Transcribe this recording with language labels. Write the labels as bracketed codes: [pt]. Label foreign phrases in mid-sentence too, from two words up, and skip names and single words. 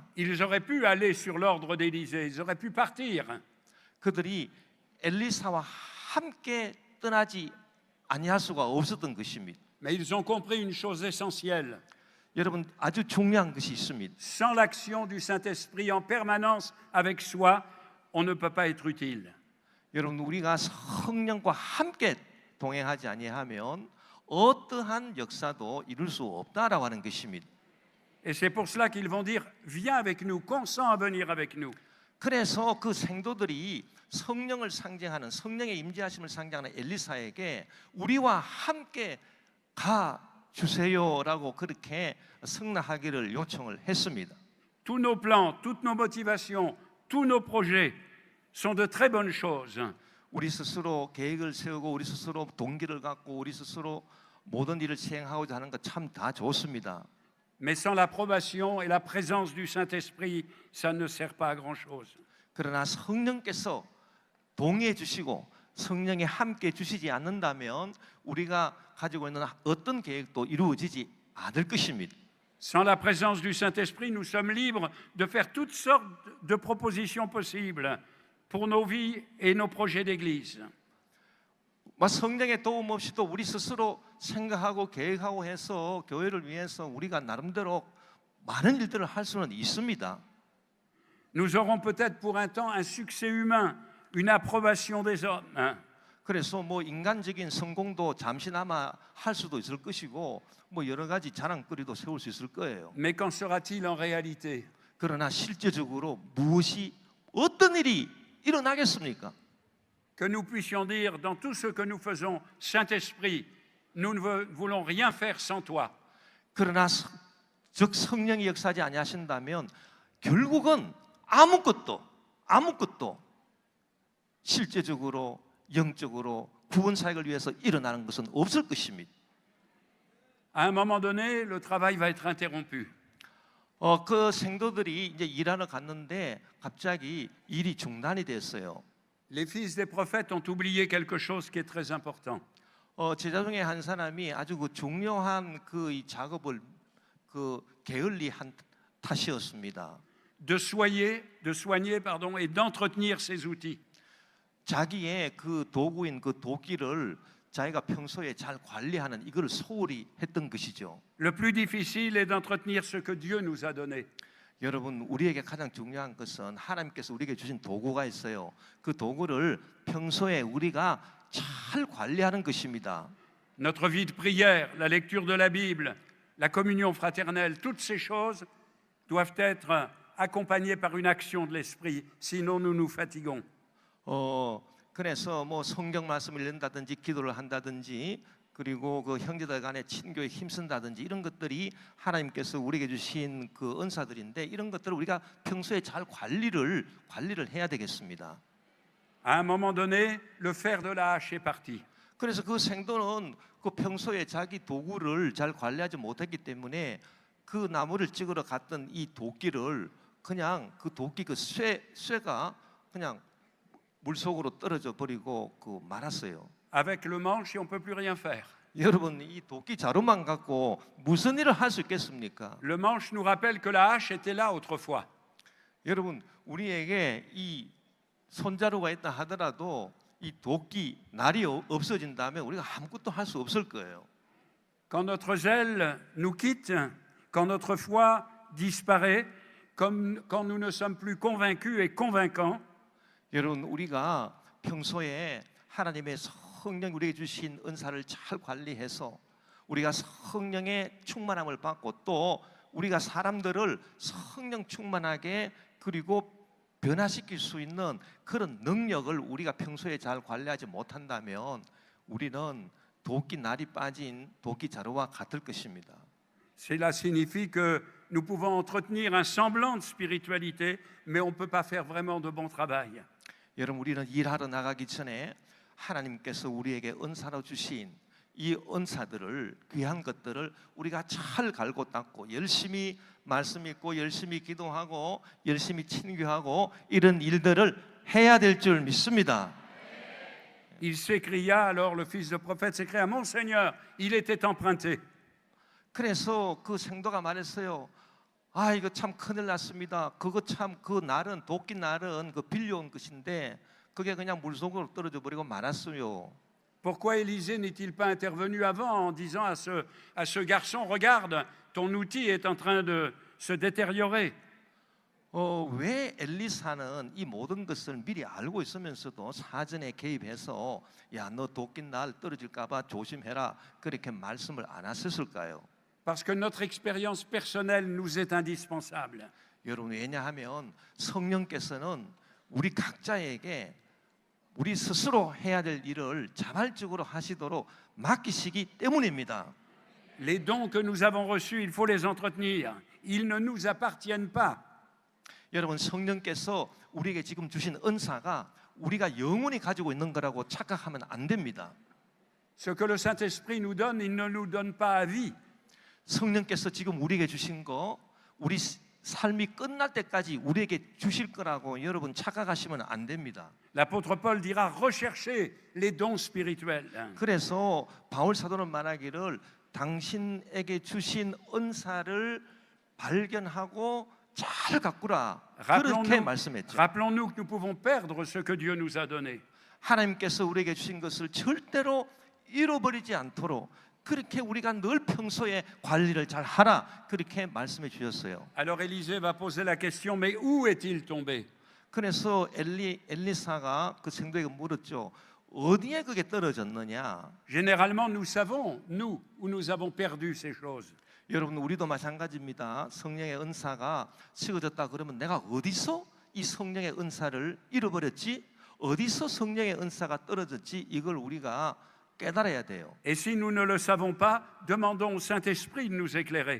[fr] Ils auraient pu aller sur l'ordre d'Élisée, ils auraient pu partir. [ko] 그들이 엘리사와 함께 떠나지 아니할 수가 없었던 것입니다. [fr] Mais ils ont compris une chose essentielle. [ko] 여러분 아주 중요한 것이 있습니다. [fr] Sans l'action du Saint-Esprit en permanence avec soi, on ne peut pas être utile. [ko] 여러분 우리가 성령과 함께 동행하지 아니하면 어떠한 역사도 이룰 수 없다라고 하는 것입니다. [fr] Et c'est pour cela qu'ils vont dire, viens avec nous, consens à venir avec nous. [ko] 그래서 그 생도들이 성령을 상징하는 성령의 임재하심을 상징하는 엘리사에게 우리와 함께 가 주세요라고 그렇게 승낙하기를 요청을 했습니다. [fr] Tous nos plans, toutes nos motivations, tous nos projets sont de très bonnes choses. [ko] 우리 스스로 계획을 세우고 우리 스스로 동기를 갖고 우리 스스로 모든 일을 시행하고자 하는 것 참 다 좋습니다. [fr] Mais sans l'approbation et la présence du Saint-Esprit, ça ne sert pas à grand-chose. [ko] 그러나 성령께서 동의해 주시고 성령이 함께 주시지 않는다면 우리가 가지고 있는 어떤 계획도 이루어지지 않을 것입니다. [fr] Sans la présence du Saint-Esprit, nous sommes libres de faire toutes sortes de propositions possibles pour nos vies et nos projets d'Église. [ko] 성령의 도움 없이도 우리 스스로 생각하고 계획하고 해서 교회를 위해서 우리가 나름대로 많은 일들을 할 수는 있습니다. [fr] Nous aurons peut-être pour un temps un succès humain, une approbation des hommes. [ko] 그래서 인간적인 성공도 잠시나마 할 수도 있을 것이고 여러 가지 자랑거리도 세울 수 있을 거예요. [fr] Mais qu'en sera-t-il en réalité? [ko] 그러나 실제적으로 어떤 일이 일어나겠습니까? [fr] Que nous puissions dire dans tout ce que nous faisons, Saint-Esprit, nous ne voulons rien faire sans toi. [ko] 그러나 즉 성령이 역사하지 아니하신다면 결국은 아무것도 실제적으로 영적으로 구원 사역을 위해서 일어나는 것은 없을 것입니다. [fr] À un moment donné, le travail va être interrompu. [ko] 그 생도들이 이제 일하러 갔는데 갑자기 일이 중단이 됐어요. [fr] Les fils des prophètes ont oublié quelque chose qui est très important. [ko] 제자 중에 한 사람이 아주 그 중요한 이 작업을 게을리한 탓이었습니다. [fr] De soigner, et d'entretenir ces outils. [ko] 자기의 그 도구인 그 도끼를 자기가 평소에 잘 관리하는 이걸 소홀히 했던 것이죠. [fr] Le plus difficile est d'entretenir ce que Dieu nous a donné. [ko] 여러분, 우리에게 가장 중요한 것은 하나님께서 우리에게 주신 도구가 있어요. 그 도구를 평소에 우리가 잘 관리하는 것입니다. [fr] Notre vie de prière, la lecture de la Bible, la communion fraternelle, toutes ces choses doivent être accompagnées par une action de l'Esprit, sinon nous nous fatiguons. [ko] 그래서 성경 말씀을 읽는다든지 기도를 한다든지 그리고 그 형제들 간의 친교에 힘쓴다든지 이런 것들이 하나님께서 우리에게 주신 그 은사들인데 이런 것들을 우리가 평소에 잘 관리를 해야 되겠습니다. [fr] À un moment donné, le fer de la hache est parti. [ko] 그래서 그 생도는 그 평소에 자기 도구를 잘 관리하지 못했기 때문에 그 나무를 찍으러 갔던 이 도끼를 그냥 그 도끼 그 쇠가 그냥 물속으로 떨어져 버리고 말았어요. [fr] Avec le manche, on ne peut plus rien faire. [ko] 여러분, 이 도끼 자루만 갖고 무슨 일을 할 수 있겠습니까? [fr] Le manche nous rappelle que la hache était là autrefois. [ko] 여러분, 우리에게 이 손자루가 있다 하더라도 이 도끼 날이 없어진다면 우리가 아무것도 할 수 없을 거예요. [fr] Quand notre zèle nous quitte, quand notre foi disparaît, comme quand nous ne sommes plus convaincus et convaincants, [ko] 여러분, 우리가 평소에 하나님의 성령 우리에게 주신 은사를 잘 관리해서 우리가 성령의 충만함을 받고 또 우리가 사람들을 성령 충만하게 그리고 변화시킬 수 있는 그런 능력을 우리가 평소에 잘 관리하지 못한다면 우리는 도끼 날이 빠진 도끼 자루와 같을 것입니다. [fr] cela signifie que nous pouvons entretenir un semblant de spiritualité, mais on ne peut pas faire vraiment de bon travail. [ko] 여러분, 우리는 일하러 나가기 전에 하나님께서 우리에게 은사로 주신 이 은사들을 귀한 것들을 우리가 잘 갈고 닦고 열심히 말씀 읽고 열심히 기도하고 열심히 친교하고 이런 일들을 해야 될 줄 믿습니다. [fr] Il s'écria, alors le fils de prophète s'écria, mon Seigneur, il était emprunté. [ko] 그래서 그 생도가 말했어요. 아, 이거 참 큰일 났습니다. 그거 참 그 날은 도끼 날은 그 빌려온 것인데 그게 그냥 물속으로 떨어져 버리고 말았어요. [fr] Pourquoi Élisée n'est-il pas intervenu avant en disant à ce garçon, regarde, ton outil est en train de se détériorer. [ko] 왜 엘리사는 이 모든 것을 미리 알고 있으면서도 사전에 개입해서 야, 너 도끼 날 떨어질까 봐 조심해라 그렇게 말씀을 안 하셨을까요? [fr] Parce que notre expérience personnelle nous est indispensable. [ko] 여러분 왜냐하면 성령께서는 우리 각자에게 우리 스스로 해야 될 일을 자발적으로 하시도록 맡기시기 때문입니다. [fr] Les dons que nous avons reçus, il faut les entretenir. Ils ne nous appartiennent pas. [ko] 여러분 성령께서 우리에게 지금 주신 은사가 우리가 영원히 가지고 있는 거라고 착각하면 안 됩니다. [fr] Ce que le Saint-Esprit nous donne, il ne nous donne pas à vie. [ko] 성령께서 지금 우리에게 주신 거 우리 삶이 끝날 때까지 우리에게 주실 거라고 여러분 착각하시면 안 됩니다. [fr] L'apôtre Paul dira recherchez les dons spirituels. [ko] 그래서 바울 사도는 말하기를 당신에게 주신 은사를 발견하고 잘 가꾸라 그렇게 말씀했죠. [fr] Rappelons-nous que nous pouvons perdre ce que Dieu nous a donné. [ko] 하나님께서 우리에게 주신 것을 절대로 잃어버리지 않도록 그렇게 우리가 늘 평소에 관리를 잘 하라 그렇게 말씀해 주셨어요. [fr] Alors Élisée va poser la question, mais où est-il tombé? [ko] 그래서 엘리사가 그 생도에게 물었죠. 어디에 그게 떨어졌느냐? [fr] Généralement, nous savons, nous, où nous avons perdu ces choses. [ko] 여러분 우리도 마찬가지입니다. 성령의 은사가 식어졌다 그러면 내가 어디서 이 성령의 은사를 잃어버렸지? 어디서 성령의 은사가 떨어졌지? 이걸 우리가 깨달아야 돼요. [fr] Et si nous ne le savons pas, demandons au Saint-Esprit de nous éclairer.